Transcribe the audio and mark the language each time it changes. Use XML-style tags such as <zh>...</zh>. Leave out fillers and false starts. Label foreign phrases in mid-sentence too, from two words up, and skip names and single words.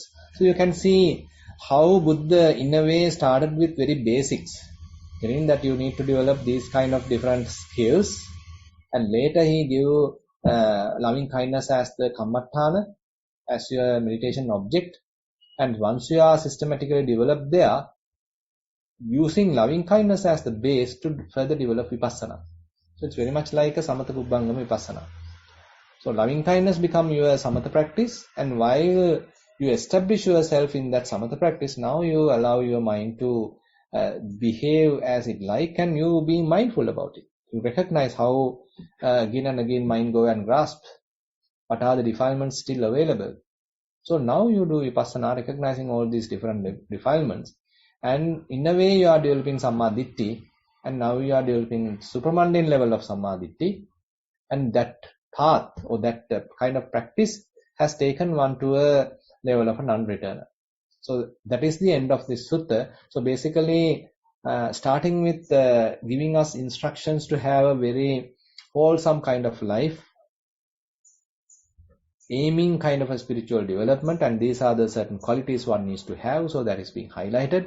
<en>So you can see how Buddha in a way started with very basics, meaning that you need to develop these kind of different skills, and later he gave loving kindness as the kammatthana, as your meditation object. And once you are systematically developed there, using loving kindness as the base to further develop vipassana. So it's very much like a</en> <pi>samatha pubbangama vipassana.</pi> <en>So loving kindness become your samatha practice, and while you establish yourself in that samatha practice, now you allow your mind to behave as it like, and you be mindful about it. You recognize how again and again mind go and grasp what are the defilements still available. So now you do vipassana, recognizing all these different defilements, and in a way you are developing</en> <pi>samma ditti,</pi> <en>and now you are developing supramundane level of</en> <pi>samma ditti,</pi> <en>and that path or that kind of practice has taken one to a level of a non-returner. So that is the end of this sutta. So basically starting with giving us instructions to have a very wholesome kind of life, aiming kind of a spiritual development, and these are the certain qualities one needs to have, so that is being highlighted.</en>